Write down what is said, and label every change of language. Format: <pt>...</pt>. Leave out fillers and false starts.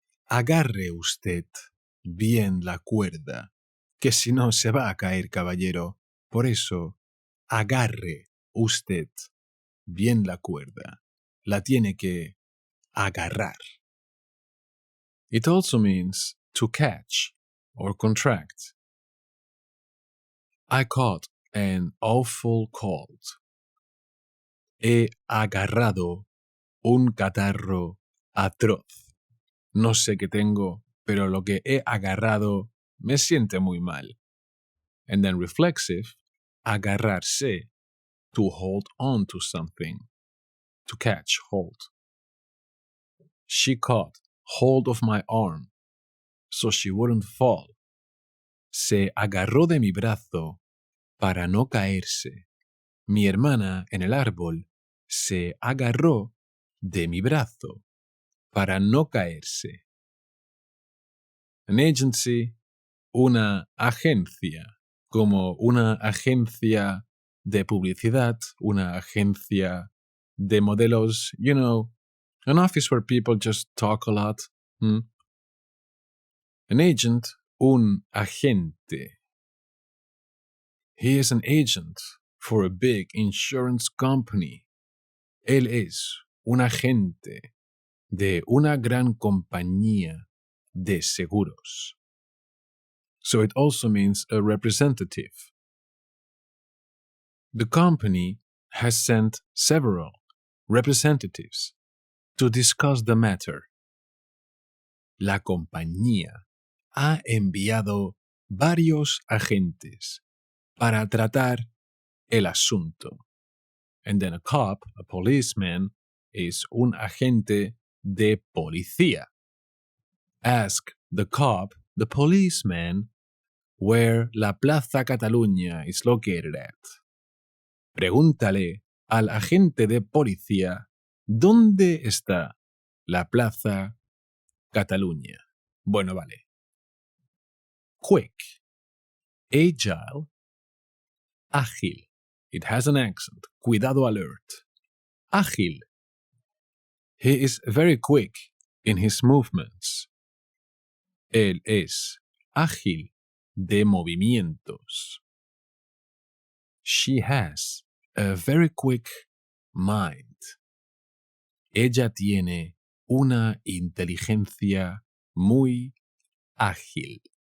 <es>Agarre usted bien la cuerda, que si no se va a caer, caballero. Por eso, agarre usted bien la cuerda. La tiene que agarrar.</es> <en>It also means to catch or contract. I caught an awful cold.</en> <es>He agarrado un catarro atroz. No sé qué tengo, pero lo que he agarrado me siente muy mal.</es> <en>And then reflexive, agarrarse, to hold on to something, to catch hold. She caught hold of my arm, so she wouldn't fall.</en> <es>Se agarró de mi brazo para no caerse. Mi hermana en el árbol se agarró de mi brazo para no caerse.</es> <en>An agency,</en> <es>una agencia, como una agencia de publicidad, una agencia de modelos,</es> <en>you know, an office where people just talk a lot. An agent, un agente. He is an agent for a big insurance company.</en> <es>Él es un agente de una gran compañía de seguros.</es> <en>So it also means a representative. The company has sent several representatives to discuss the matter. La compañía ha enviado varios agentes para tratar el asunto. And then a cop, a policeman, is</en> <es>un agente de policía.</es> <en>Ask the cop, the policeman, where la Plaza Cataluña is located at.</en> <es>Pregúntale al agente de policía dónde está la Plaza Cataluña. Bueno, vale.</es> <en>quick. Agile, ágil. It has an accent. Cuidado alert. Ágil. He is very quick in his movements.</en> <es>Él es ágil de movimientos.</es> <en>She has a very quick mind.</en> <es>Ella tiene una inteligencia muy ágil.</es>